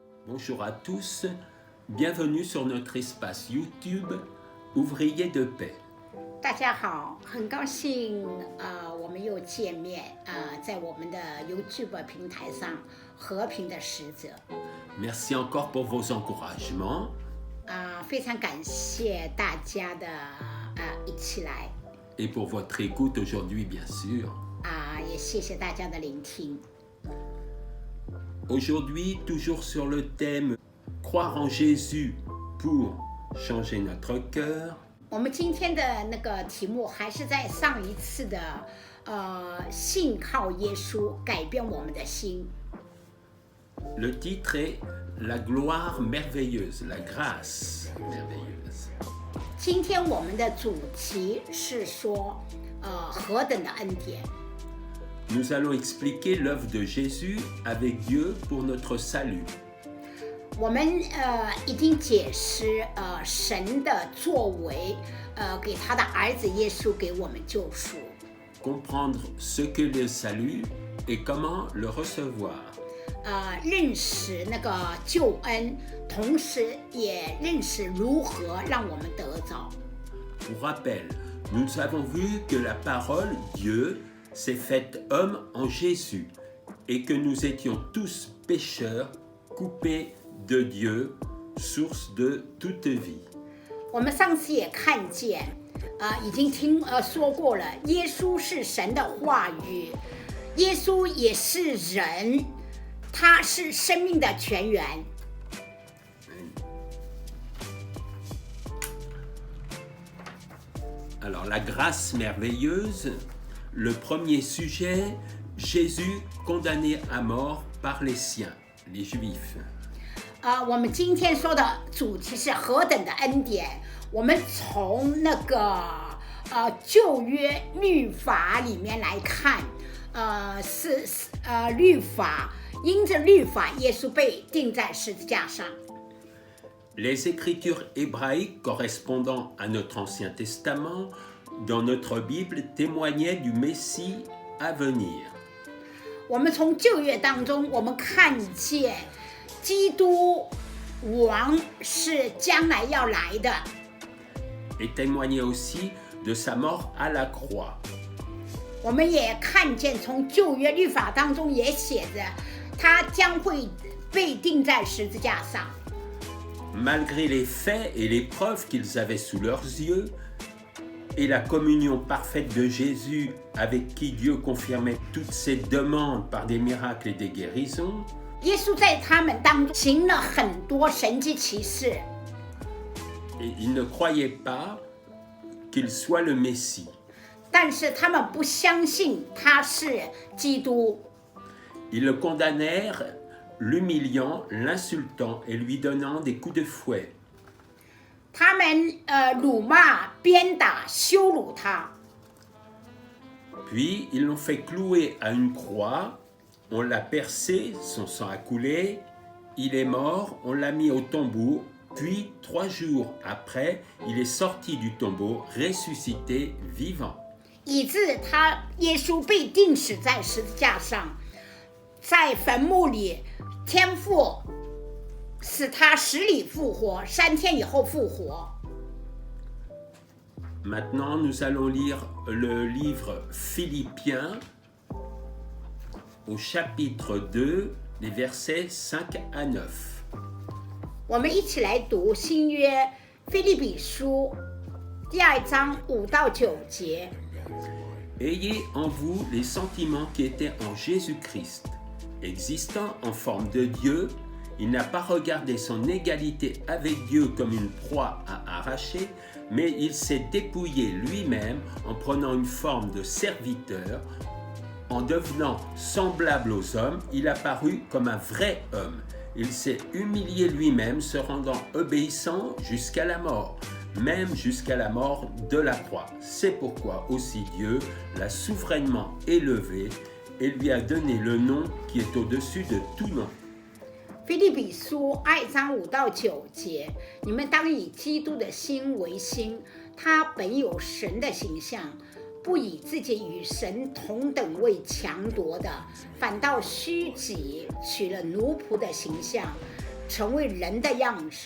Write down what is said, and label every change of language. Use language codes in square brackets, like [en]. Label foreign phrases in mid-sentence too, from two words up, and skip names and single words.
[fr] Bonjour à tous, bienvenue sur notre espace YouTube Ouvriers de paix. [zh] 大家好，很高兴我们又见面在我们的 YouTube 平台上和平的使者 [fr] Merci encore pour vos encouragements [zh] 非常感谢大家的一起来 [fr] et pour votre écoute aujourd'hui bien sûr. [zh] 也谢谢大家的聆听。 [fr] Aujourd'hui, toujours sur le thème Croire en Jésus pour changer notre cœur. [zh] 我们今天的那个题目还是在上一次的信靠耶稣改变我们的心。 [fr] Le titre est La gloire merveilleuse, la grâce merveilleuse. [zh] 今天我们的主题是说何等的恩典。 [fr] Nous allons expliquer l'œuvre de Jésus avec Dieu pour notre salut. [zh] 我们一定解释神的作为给他的儿子耶稣给我们救赎。 [fr] Comprendre ce qu'est le salut et comment le recevoir. [zh] 认识那个救恩，同时也认识如何让我们得着。 [fr] Pour rappel, nous avons vu que la parole, Dieu, s'est faite homme en Jésus et que nous étions tous pécheurs, coupés de Dieu, source de toute vie. [zh] 我们上次也看见已经说过了，耶稣是神的话语，耶稣也是人，他是生命的泉源。 [fr] Alors la grâce merveilleuse, le premier sujet, Jésus condamné à mort par les siens, les Juifs. [zh] 我们今天说的主题是何等的恩典。我们从那个旧约律法里面来看，律法，因着律法，耶稣被钉在十字架上。 [fr] Les écritures hébraïques correspondant à notre Ancien Testament, dans notre Bible, témoignaient du Messie à venir. [zh] 我们从旧约当中，我们看见基督王是将来要来的。 [fr] Et témoignait aussi de sa mort à la croix. [zh] 我们也看见从旧约律法当中也写着，他将会被钉在十字架上。 [fr] Malgré les faits et les preuves qu'ils avaient sous leurs yeux, et la communion parfaite de Jésus avec qui Dieu confirmait toutes ses demandes par des miracles et des guérisons, [zh] 耶稣在他们当中行了很多神迹奇事， [fr] et ils ne croyaient pas qu'il soit le Messie. [zh] 但是他们不相信他是基督， [fr] Ils le condamnèrent, l'humiliant, l'insultant et lui donnant des coups de fouet. [zh] 他们辱骂、鞭打、羞辱他。 [fr] Puis ils l'ont fait clouer à une croix, on l'a percé, son sang a coulé, il est mort, on l'a mis au tombeau, puis 3 jours après, il est sorti du tombeau, ressuscité, vivant. [zh] 以致耶稣被钉死在十字架上，在坟墓里，天父使他死里复活，3天以后复活。 [fr] Maintenant, nous allons lire le livre Philippiens au chapitre 2, les versets 5 à 9. [zh] 我们一起来读新约腓立比书第2章5到9节。 [fr] Ayez en vous les sentiments qui étaient en Jésus-Christ. Existant en forme de Dieu, il n'a pas regardé son égalité avec Dieu comme une proie à arracher, mais il s'est dépouillé lui-même en prenant une forme de serviteur. En devenant semblable aux hommes, il apparut comme un vrai homme. Il s'est humilié lui-même, se rendant obéissant jusqu'à la mort, même jusqu'à la mort de la croix. C'est pourquoi aussi Dieu l'a souverainement élevé et lui a donné le nom qui est au-dessus de tout nom. [zh] 腓立比书2章5到9节，你们当以基督的心为心，他本有神的形象，不以自己与神同等为强夺的，反倒虚己，取了奴仆的形象， 成为人的样子。